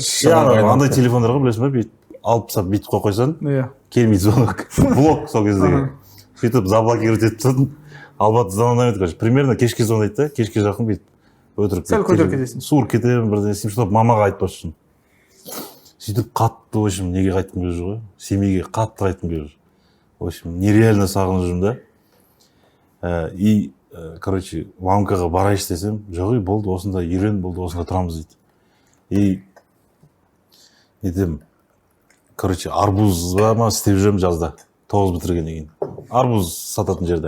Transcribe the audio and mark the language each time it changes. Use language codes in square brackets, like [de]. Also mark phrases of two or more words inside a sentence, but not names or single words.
[kk] Андай телефондарға білесің ба, бүйтіп алып тастап бүйтіп қойып қойсаң, келмейді звонок. Блок сол кездегі. Сөйтіп заблокировать етіп тастадым. Албаты звондамайды, короче. Примерно кешке звондайды да, кешке жақын бүйтіп өтірік. Сәл көтеріп кетесің. Суырып кетемін, бірдеңе істеймін, чтобы мамаға айтпас үшін. Сөйтіп қатты, [ru] в общем, [kk] неге қайтқым келіп жүр ғой? Семейге қатты қайтқым келіп жүр. [ru] В общем, [kk] нереально сағынып жүрмін да. [ru] И, короче, [kk] мамкаға барайыншы десем, жоқ, болды, осында үйрен, болды, осында тұрамыз дейді. И нетем, короче, арбуз ма істеп жүремін жазда, 9 бітіргеннен кейін. Арбуз сататын жерде.